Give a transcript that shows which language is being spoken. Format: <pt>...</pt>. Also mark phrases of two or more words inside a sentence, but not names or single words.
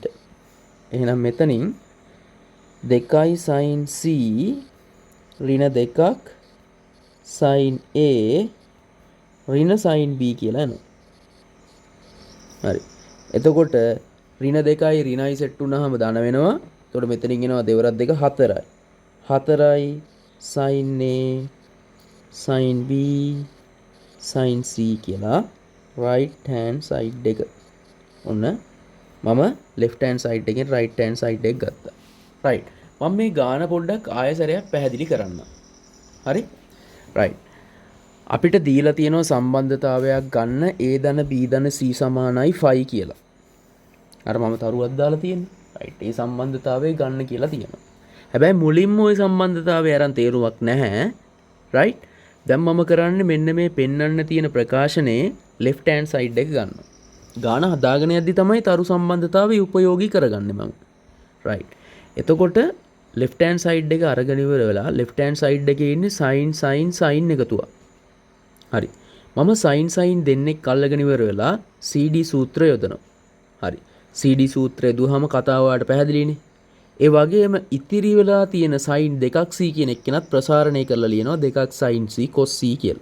<si>එහෙනම් මෙතනින් 2 sin c ඍණ 2ක් sin a ඍණ sin b කියලා එනවා. හරි. එතකොට ඍණ 2යි ඍණයි සෙට් වුණාම ධන වෙනවා. එතකොට මෙතනින් එනවා දෙවරක් දෙක 4යි. 4යි sin a sin b sin c කියලා</si> <en>right hand side</en> <si>එක. ඔන්න මම</si> <en>left hand side</en> <si>එකෙන්</si> <en>right hand side</en> <si>එක ගත්තා. right. මම මේ ගාන පොඩ්ඩක් ආයසරයක් පැහැදිලි කරන්න. හරි? right. අපිට දීලා තියෙනවා සම්බන්ධතාවයක් ගන්න a ධන b ධන c සමානයි 5 කියලා. අර මම තරුවක් දාලා තියෙන්නේ. right. ඒ සම්බන්ධතාවය ගන්න කියලා තියෙනවා. හැබැයි මුලින්ම ওই සම්බන්ධතාවය අරන් තේරුමක් නැහැ. right. දැන් මම කරන්නේ මෙන්න මේ පෙන්වන්න තියෙන ප්‍රකාශනයේ</si> <en>left hand side</en> <si>එක ගන්නවා. ගාන හදාගෙන යද්දි තමයි තරු සම්බන්ධතාවය උපයෝගී කරගන්නේ මම. right. එතකොට</si> <en>left hand side</en> <si>එක අරගෙන ඉවර වෙලා</si> <en>left hand side</en> <si>එකේ ඉන්නේ sin sin sin එකතුව. හරි. මම sin sin දෙන්නෙක් අල්ලගෙන ඉවර වෙලා CD සූත්‍රය යොදනවා. හරි. CD සූත්‍රය දුවහම කතාව වලට පැහැදිලිනේ. ඒ වගේම ඉතිරි වෙලා තියෙන sin දෙකක් c කියන එක්කෙනත් ප්‍රසාරණය කරලා ලියනවා දෙකක් sin c cos c කියලා.</si>